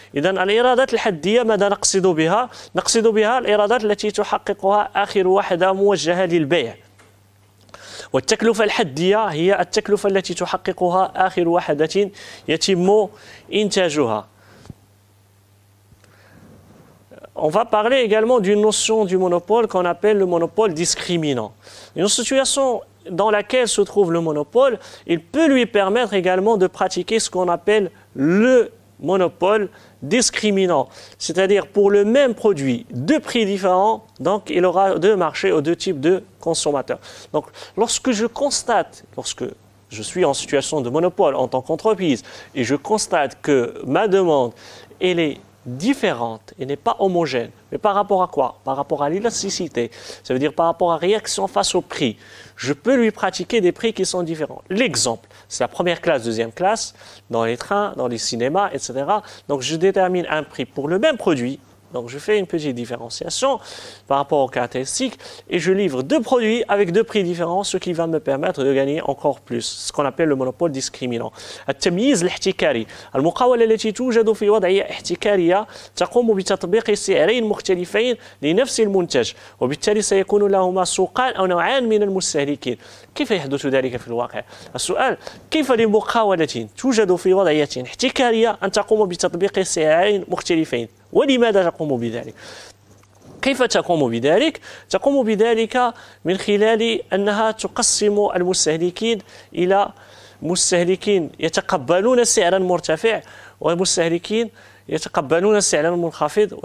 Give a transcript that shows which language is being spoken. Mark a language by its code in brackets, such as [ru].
[ar] إذن الإيرادات الحدية ماذا نقصد بها؟ نقصد بها الإيرادات التي تحققها آخر وحدة موجهة للبيع. والتكلفة الحدية هي التكلفة التي تحققها آخر وحدة يتم إنتاجها. [fr] On va parler également d'une notion du monopole qu'on appelle le monopole discriminant. Une situation dans laquelle se trouve le monopole, il peut lui permettre également de pratiquer ce qu'on appelle le monopole discriminant, c'est-à-dire pour le même produit, deux prix différents, donc il aura deux marchés ou deux types de consommateurs. Donc lorsque je suis en situation de monopole en tant qu'entreprise et je constate que ma demande, elle est différente et n'est pas homogène, mais par rapport à quoi? Par rapport à l'élasticité, ça veut dire par rapport à réaction face au prix. Je peux lui pratiquer des prix qui sont différents. L'exemple, c'est la première classe, deuxième classe, dans les trains, dans les cinémas, etc. Donc je détermine un prix pour le même produit. Donc je fais une petite différenciation par rapport aux caractéristiques et je livre deux produits avec deux prix différents, ce qui va me permettre de gagner encore plus, ce qu'on appelle le monopole discriminant. [ar] التمييز الاحتكاري، المقاولة التي توجد في وضعية احتكارية تقوم بتطبيق سعرين مختلفين لنفس المنتج، وبالتالي سيكون لهما سوقان أو نوعان من المستهلكين. كيف يحدث ذلك في الواقع؟ السؤال: كيف لمقاولة توجد في وضعية احتكارية أن تقوم بتطبيق سعرين مختلفين؟ ولماذا تقوم بذلك؟ كيف تقوم بذلك؟ تقوم بذلك من خلال أنها تقسم المستهلكين إلى مستهلكين يتقبلون سعرا مرتفع ومستهلكين يتقبلون سعرا منخفض.